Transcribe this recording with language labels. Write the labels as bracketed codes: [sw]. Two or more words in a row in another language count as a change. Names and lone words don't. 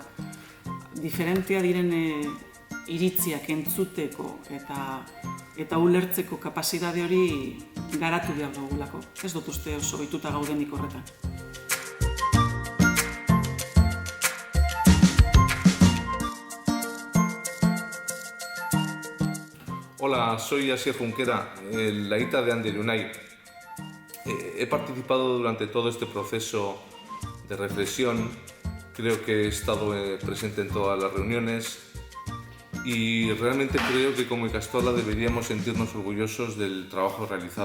[eu] Diferentea diren iritziak entzuteko eta ulertzeko kapazitate hori garatu behar dugulako. Ez dut uste oso ohituta gaudenik horretan. [es] Hola, soy Asier Junquera, la hija de Ander Unai. He participado durante todo este proceso de reflexión, creo que he estado presente en todas las reuniones y realmente creo que como Ikastola deberíamos sentirnos orgullosos del trabajo realizado.